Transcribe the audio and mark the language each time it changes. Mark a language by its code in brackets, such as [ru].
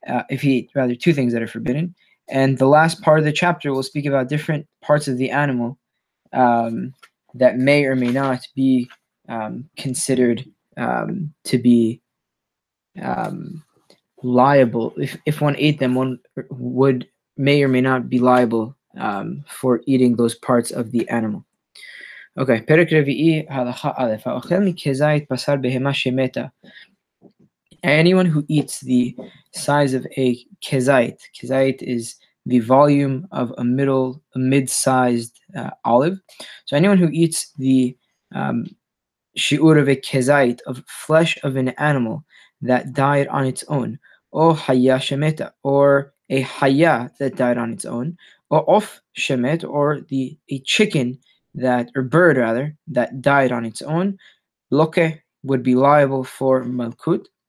[en] If he ate rather two things that are forbidden. And the last part of the chapter will speak about different parts of the animal that may or may not be considered to be liable. If one ate them, one may or may not be liable for eating those parts of the animal. [he] Okay, פרק רביעי, הלכה א', האוכל מכזית בשר בהמה שמתה. [en] Anyone who eats the size of a kezait is the volume of a mid-sized olive. So anyone who eats the shi'ur of a kezait, of flesh of an animal that died on its own, or hayya shemeta, or a hayya that died on its own, or of shemet, or a chicken or bird rather, that died on its own, loke would be liable for malkut.